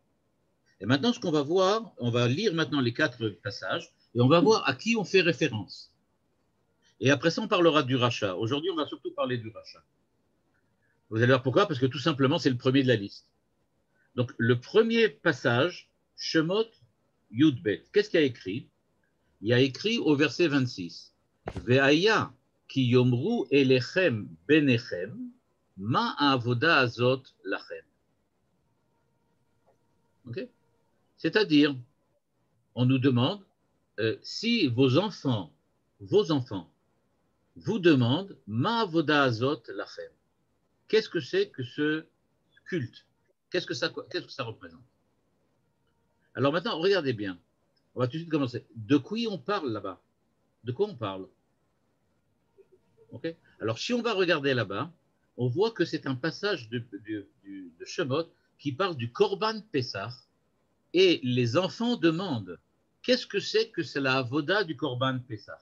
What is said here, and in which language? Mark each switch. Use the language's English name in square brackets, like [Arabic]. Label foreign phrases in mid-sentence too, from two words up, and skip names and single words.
[French] Et maintenant, ce qu'on va voir, on va lire maintenant les 4 passages et on va voir à qui on fait référence. Et après ça, on parlera du rachat. Aujourd'hui, on va surtout parler du rachat. Vous allez voir pourquoi? Parce que tout simplement, c'est le premier de la liste. Donc, le premier passage, Shemot Yudbet, qu'est-ce qu'il y a écrit? Il y a écrit au verset 26, [Hebrew] והיה כי יאמרו אליכם בניכם, מה העבודה הזאת לכם. [French] Okay? C'est-à-dire, on nous demande si vos enfants vous demandent [Hebrew] מה העבודה הזאת לכם. [French] Qu'est-ce que c'est que ce culte? Qu'est-ce que ça représente? Alors maintenant, regardez bien. On va tout de suite commencer. De qui on parle là-bas? De quoi on parle? Okay? Alors, si on va regarder là-bas, on voit que c'est un passage de Shemot qui parle du [Hebrew] קרבן פסח [French] et les enfants demandent qu'est-ce que c'est la avoda du [Hebrew] קרבן פסח?